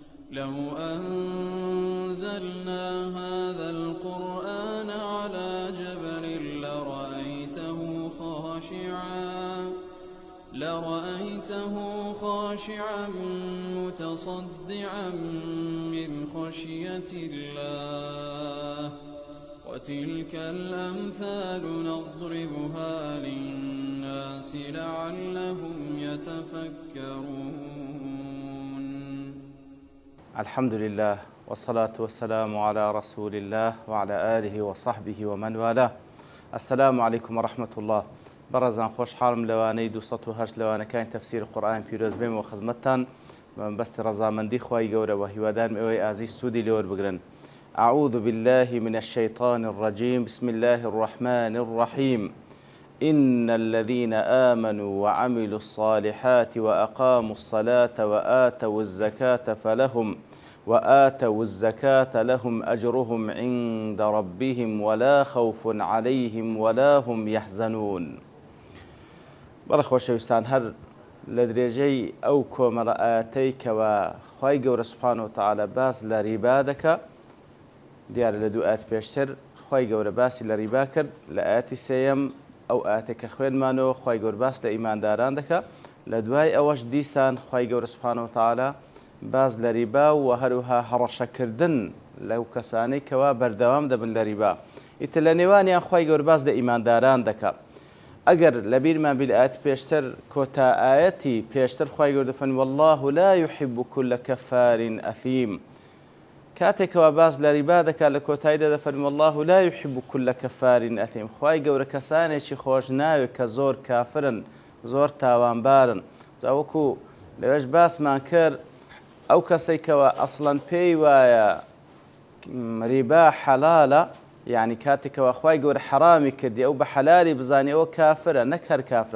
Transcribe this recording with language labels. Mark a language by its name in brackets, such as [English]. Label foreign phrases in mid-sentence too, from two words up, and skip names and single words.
[Arabic] لو أنزلنا هذا القرآن على جبل لرأيته خاشعا متصدعا من خشية الله وتلك الأمثال نضربها للناس لعلهم يتفكرون. الحمد لله والصلاة والسلام على رسول الله وعلى آله وصحبه ومن والاه. السلام عليكم ورحمة الله. [Central Kurdish] بەڕێزان خۆشحاڵم لەوانەی 208 لەوانەکانی تەفسیر قورئان پیرۆز بێمەوە خزمەتتان بەستی ڕەزامەندی خوای گەورەوە هیوادارم ئێوەی ئازیز سوودی لێوەربگرن. [Arabic] أعوذ بالله من الشيطان الرجيم بسم الله الرحمن الرحيم إن الذين آمنوا وعملوا الصالحات وأقاموا الصلاة وآتوا الزكاة لهم أجرهم عند ربهم ولا خوف عليهم ولا هم يحزنون. [Central Kurdish] بەڵێ خۆشەویستان، هەر لە درێژەی ئەو کۆمەڵە ئاەتەی کەوە خوای گەورە [Arabic] سوبحانە وتەعالە [Central Kurdish] باس لە ریبا دەکا، دیارە لە دوو ئاەت پێشتر خوای گەورە باسی لە ریبا کرد. لە ئاەتی سێیەم ئەو ئاەتێکە خوێنمانەوە خوای گەورە باس لە ئیمانداران دەکا. لە دوای ئەوەش دیسان خوای گەورە [Arabic] سوبحانە وتەعالە [Central Kurdish] باز لە ریبا و هەروها هەڕەشەکردن لەو کەسانەی کەوا بەردەوام دەبن لە ریبا. ئیتر لە نێوانیان خوای گەورە باس لە ئیمانداران دەکا. ئەگەر لە بیرمان بێت ئاەت پێشتر کۆتا ئاەتی پێشتر خوای گەورە دەفەرمێ [Arabic] والله لا يحب كل كفار أثيم. [Central Kurdish] کاتێکەوە باز لە ریبا دەکات لە کۆتاییدا دەفەرمێ [Arabic] والله لا يحب كل كفار أثيم. [Central Kurdish] خوای گەورە کەسانێکی خۆش ناوێت کە زۆر کافرن، زۆر تاوانبارن. وەکو لەوێش باسمان کرد ئەو کەسەی کەوە ئەسڵەن پێی وایە ریبا حەلالە، یعنی کاتێکەوە خوای گەورە حرامی کردی ئەو بە حەلالی بزانێ ئەوە کافرە، نەک هەر کافرە.